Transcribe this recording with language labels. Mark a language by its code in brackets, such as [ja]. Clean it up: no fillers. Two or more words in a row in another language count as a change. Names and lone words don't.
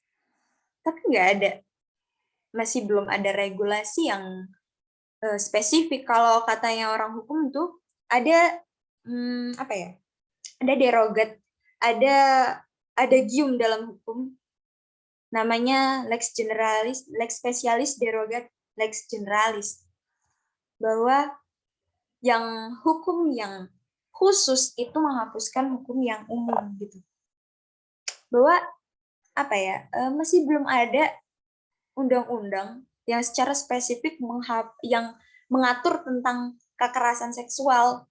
[id] Tapi nggak ada, masih belum ada regulasi yang spesifik. Kalau katanya orang hukum tuh ada apa ya? Ada derogat, ada gium dalam hukum, namanya [la] lex generalis, lex specialis derogat, lex generalis, [id] bahwa yang hukum yang khusus itu menghapuskan hukum yang umum gitu. Bahwa apa ya, masih belum ada undang-undang yang secara spesifik yang mengatur tentang kekerasan seksual.